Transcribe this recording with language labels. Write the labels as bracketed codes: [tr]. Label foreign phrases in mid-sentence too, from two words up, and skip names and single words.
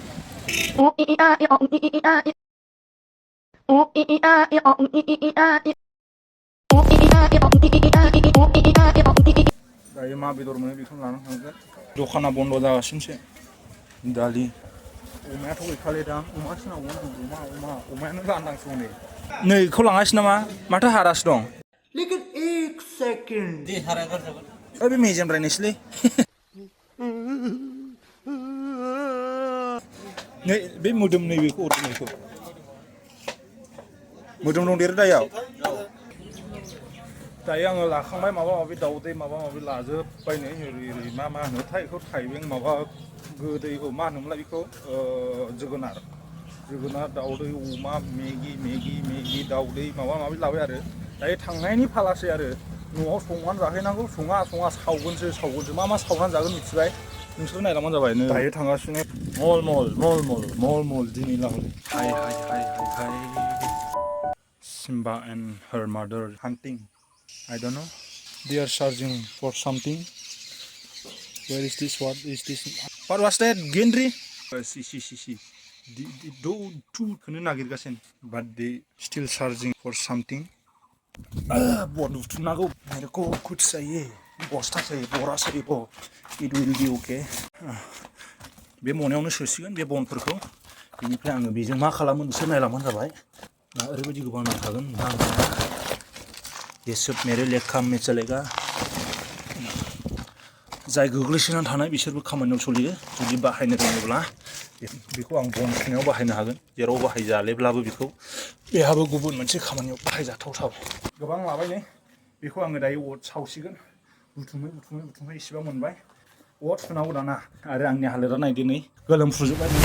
[brx] दायो मा बेदर मोनो बेखौनो लानानै थांगोन दखाना बन्द' जागासिनोसो दालि अमायाथ' गैखाले दां अमासो नांगौ अमायानो लांदांसो हनै नै बेखौ लाङासै नामा माथो हारासो दं लेकिन [hi] एक सेकेन्ड [brx] दे हारा गारजागोन बे मेजेम रायनायसैलै नै बे मोदोम नैबेखौ अरनायखौ मोदोम दं देरो दायाव दायो आङो लाखांबाय माबा माबि दाउदै माबा माबि लाजोब्बाय नै ओरै मा होनोथाय बेखौ थाइबें माबा गोदै मा होनोमोनलाय बेखौ जोगोनार दाउदै अमा मेगि दाउदै माबा माबि लाबाय आरो दायो थांनायनि फालासै आरो न'आव संनानै जाहैनांगौ सङा सावगोनसो मा सावनानै जागोन मिथिबाय नोंसोर नायलांबानो जाबाय दायो थांगासिनो मल दिनै लाहर हाय [en] Simba and her mother hunting. I don't know. They are searching for something. Where is this? What is this? What was that? Gendry? See. [brx] खौनो नागिरगासिनो [en] but they still searching for something [brx] बन बुथुमनांगौ [hi] मेरे को कुछ चाहिए बस्ता चाहिए बरा चाहिए [brx] बो [en] it will be okay [brx] बे मनायावनो सोसिगोन बे बनफोरखौ बेनिफ्राय आङो बेजों मा खालामो नोंसोर नायलांबानो जाबाय दा ओरैबायदि गोबां नांखागोन [hi] ये सब मेरे लिए काम में चलेगा [brx] जाय गोग्लैसोनानै थानाय बिसोरबो खामानियाव सोलियो जुदि बाहायनो रोङोब्ला बेखौ आं बन सुनायाव बाहायनो हागोन जेराव बाहायजालेब्लाबो बेखौ बेहाबो गुबुन मोनसे खामानियाव बाहायजाथावथाव गोबां लाबाय नै बेखौ आङो दायो अर सावसिगोन बुथुमै इसेबां मोनबाय अर सुनांगौ दाना आरो आंनि हालोदा नायदो नै गोलोमफ्रुजोबबाय